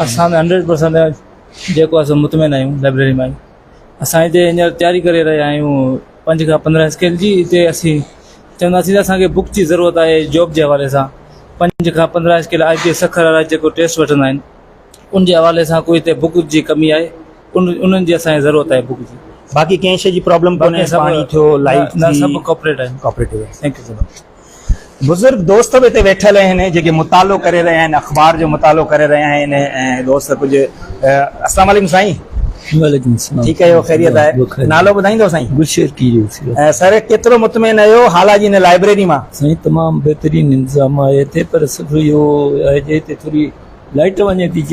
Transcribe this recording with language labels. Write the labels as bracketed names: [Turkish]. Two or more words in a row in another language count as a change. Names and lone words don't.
[Sindhi] असां 100% जेको असां मुतमइन आहियूं लाइब्रेरी मां असां हिते हींअर तयारी करे रहिया आहियूं 5 खां 15 स्केल जी हिते असीं चवंदासीं त असांखे बुक जी ज़रूरत आहे जॉब जे हवाले सां 5 खां 15 स्केल IPS सखर वारा जेको टेस्ट वठंदा आहिनि उन जे हवाले सां कोई हिते बुक जी कमी आहे उन्हनि जी असांखे ज़रूरत आहे बुक जी बाक़ी कंहिं शइ जी प्रॉब्लम कोन्हे पाणी थियो लाइट न सभु कॉपरेट आहिनि कोऑपरेटिव [English] Thank you so much [Sindhi] बुज़ुर्ग दोस्त बि हिते वेठल आहिनि जेके मुतालो करे रहिया आहिनि अख़बार जो मुतालो करे रहिया आहिनि ऐं दोस्त कुझु [Arabic] السلام عليكم [Sindhi] साईं ठीकु आहे ख़ैरियत आहे नालो ॿुधाईंदो साईं गुलशेर की सर केतिरो मुतमइन आहियो हाल जी हिन लाइब्रेरी मां साईं तमामु बहितरीनु इंतज़ाम आहे हिते पर सिर्फ़ु इहो आहे जे हिते थोरी लाइट वञे थी